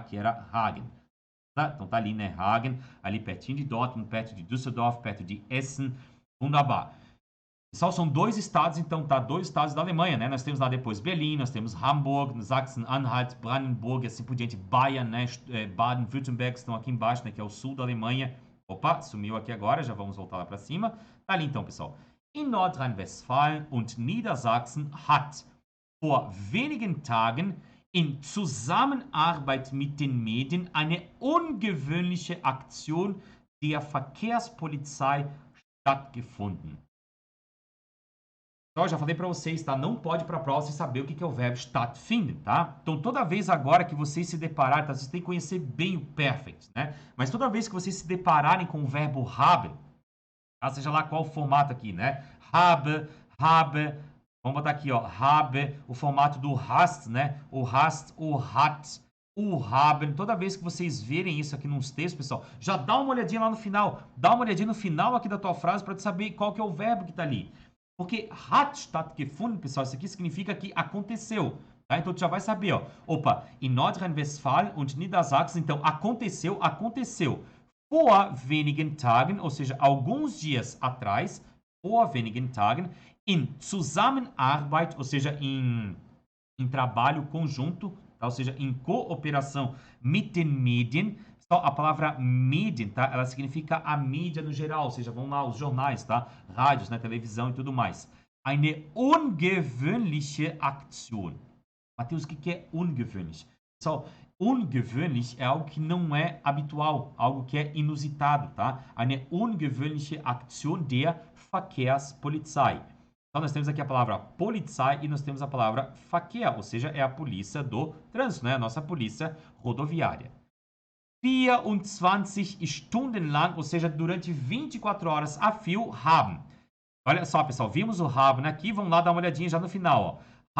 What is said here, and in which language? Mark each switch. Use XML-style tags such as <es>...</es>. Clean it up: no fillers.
<pt>Que era Hagen. Tá? Então, tá ali, né? Hagen, ali pertinho de Dortmund, perto de Düsseldorf, perto de Essen. Wunderbar. Pessoal, são 2 estados, então, tá? 2 estados da Alemanha, né? Nós temos lá depois Berlim, nós temos Hamburg, Sachsen-Anhalt, Brandenburg, assim por diante, Bayern, né? Baden-Württemberg estão aqui embaixo, né? Que é o sul da Alemanha. Opa, sumiu aqui agora, já vamos voltar lá para cima. Tá ali então, pessoal.</pt> <de>In Nordrhein-Westfalen und Niedersachsen hat vor wenigen Tagen in Zusammenarbeit mit den Medien eine ungewöhnliche Aktion der Verkehrspolizei stattgefunden.</de> <pt>Então, eu já falei para vocês, tá? Não pode para a prova sem saber o que é o verbo stattfinden, tá? Então, toda vez agora que vocês se depararem, tá? Vocês têm que conhecer bem o perfect, né? Mas toda vez que vocês se depararem com o verbo haben, tá? Seja lá qual o formato aqui, né? Habe, vamos botar aqui, ó, habe, o formato do hast, né? O hast, o hat, o haben. Toda vez que vocês verem isso aqui nos textos, pessoal, já dá uma olhadinha lá no final. Dá uma olhadinha no final aqui da tua frase para saber qual que é o verbo que tá ali. Porque hat stattgefunden, pessoal, isso aqui significa que aconteceu. Tá? Então, tu já vai saber, ó. Opa, em Nordrhein-Westfalen und Niedersachsen, então, aconteceu. Vor wenigen Tagen, ou seja, alguns dias atrás, vor wenigen Tagen, in Zusammenarbeit, ou seja, em trabalho conjunto, tá? Ou seja, em cooperação mit den Medien. Só a palavra Medien, tá? Ela significa a mídia no geral, ou seja, vão lá os jornais, tá? Rádios, né? Televisão e tudo mais.</pt> <de>Eine ungewöhnliche Aktion.</de> <pt>Matheus, o que é ungewöhnlich? Pessoal, ungewöhnlich é algo que não é habitual, algo que é inusitado, tá?</pt> <de>Eine ungewöhnliche Aktion der Verkehrspolizei.</de> <pt>Então, nós temos aqui a palavra Polizei e nós temos a palavra Verkehr, ou seja, é a polícia do trânsito, né? A nossa polícia rodoviária. 24 Stunden lang, ou seja, durante 24 horas a fio, haben. Olha só, pessoal, vimos o haben aqui, vamos lá dar uma olhadinha já no final, ó.</pt>